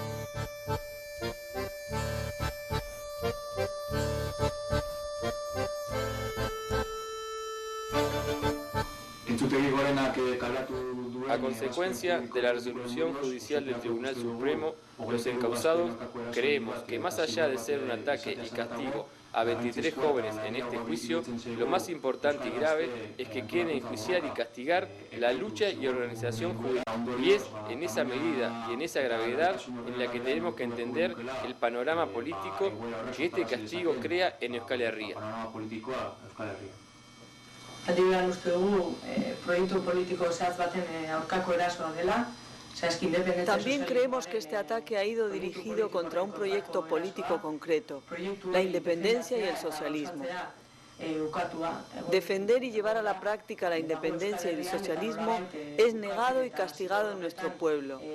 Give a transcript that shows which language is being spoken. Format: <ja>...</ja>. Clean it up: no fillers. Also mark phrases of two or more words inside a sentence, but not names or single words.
<es>A consecuencia de la resolución judicial del Tribunal Supremo, los encausados creemos que más allá de ser un ataque y castigo a 23 jóvenes en este juicio, lo más importante y grave es que quieren enjuiciar y castigar la lucha y organización juvenil. Y es en esa medida y en esa gravedad en la que tenemos que entender el panorama político que este castigo crea en Euskal Herria.</es> <eu>Adibidez uste dugu proiektu politiko zehatz baten aurkako erasoa dela.</eu> <es>También creemos que este ataque ha ido dirigido contra un proyecto político concreto, la independencia y el socialismo. Defender y llevar a la práctica la independencia y el socialismo es negado y castigado en nuestro pueblo.</es>